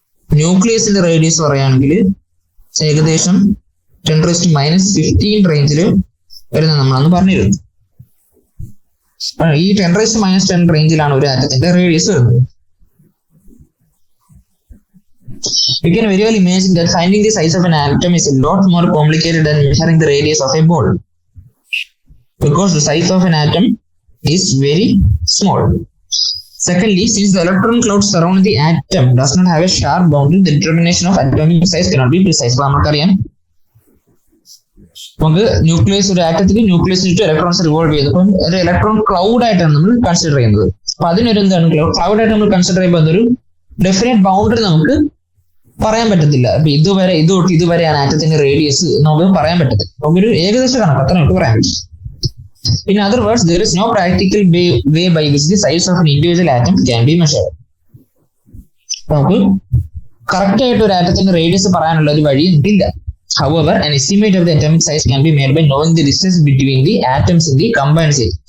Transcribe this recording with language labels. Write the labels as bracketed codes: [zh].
[ml] ന്യൂക്ലിയസിന്റെ radius പറയുകയാണെങ്കിൽ ഏകദേശം 10⁻15 റേഞ്ചിൽ വരുന്ന നമ്മളന്ന് പറഞ്ഞിരുന്നു. ഈ 10⁻10 റേഞ്ചിലാണ് ഒരു ആറ്റത്തിന്റെ റേഡിയസ് വരുന്നത്. [en] You can very well imagine that finding the size of an atom is a lot more complicated than measuring the radius of a ball, because the size of an atom is very small. Secondly, since the electron cloud surrounding the atom does not have a sharp boundary, the determination of atomic size cannot be precise. [ml] അപ്പോൾ നമുക്കറിയാം, നമുക്ക് nucleus, ഒരു ആറ്റത്തിൽ nucleus ചുറ്റും electrons revolve ചെയ്ത്, അപ്പം ഒരു electron cloud ആയിട്ടാണ് നമ്മൾ കൺസിഡർ ചെയ്യുന്നത്. അപ്പൊ അതിനൊരു എന്താണ്, ക്ലൗഡ് ആയിട്ട് നമ്മൾ കൺസിഡർ ചെയ്യുമ്പോൾ അതൊരു ഡെഫിനറ്റ് ബൗണ്ടറി നമുക്ക് പറയാൻ പറ്റത്തില്ല. അപ്പൊ ഇതുവരെ ഇതുവരെയാണ് ആറ്റത്തിന്റെ റേഡിയസ് നമുക്ക് പറയാൻ പറ്റത്തില്ല. നമുക്കൊരു ഏകദേശ കണക്ക് അത്ര നമുക്ക് പറയാൻ പറ്റും. [en] In other words, there is no practical way by which the size of an individual atom can be measured. [ml] നമുക്ക് കറക്റ്റ് ആയിട്ട് ഒരു ആറ്റത്തിന്റെ റേഡിയസ് പറയാനുള്ള ഒരു വഴി ഇല്ല. [en] However, an estimate of the atomic size can be made by knowing the distance between the atoms in the combined state.